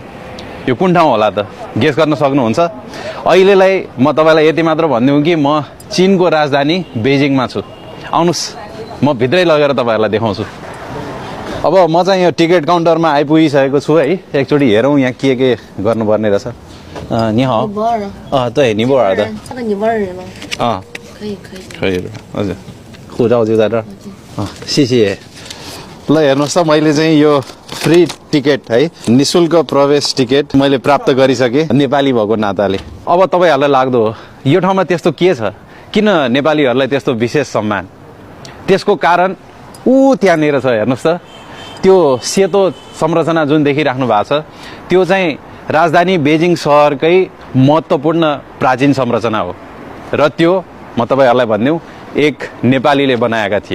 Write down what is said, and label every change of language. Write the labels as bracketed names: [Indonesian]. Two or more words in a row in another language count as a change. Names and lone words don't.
[Nepali] यो कुन ठाउँ होला त? गेस गर्न सक्नुहुन्छ? अहिलेलाई म तपाईँलाई यति मात्र भनिदिउँ कि म चीनको राजधानी बेजिङमा छु। आउनुहोस्, म भित्रै लगेर तपाईँहरूलाई देखाउँछु। अब म चाहिँ यो [English] ticket counterमा [Nepali] आइपुगिसकेको छु है। एकचोटि हेरौँ यहाँ के गर्नुपर्ने रहेछ। [Chinese] 你好。对，尼泊尔的。那个尼泊尔人吗？可以的， [Nepali] हजुर [Chinese] 护照就在这儿谢谢。 [Nepali] ल हेर्नुहोस् त, मैले चाहिँ यो [English] free ticket [Nepali] है, निशुल्क प्रवेश टिकट मैले प्राप्त गरिसकेँ नेपाली भएको नाताले। अब तपाईँहरूलाई लाग्दो हो यो ठाउँमा त्यस्तो के छ, किन नेपालीहरूलाई त्यस्तो विशेष सम्मान? त्यसको कारण त्यहाँनिर छ। हेर्नुहोस् त, त्यो सेतो संरचना जुन देखिराख्नु भएको छ त्यो चाहिँ राजधानी बेजिङ सहरकै महत्त्वपूर्ण प्राचीन संरचना हो र त्यो म तपाईहरुलाई भन्दिउँ एक नेपालीले बनाएका थिए।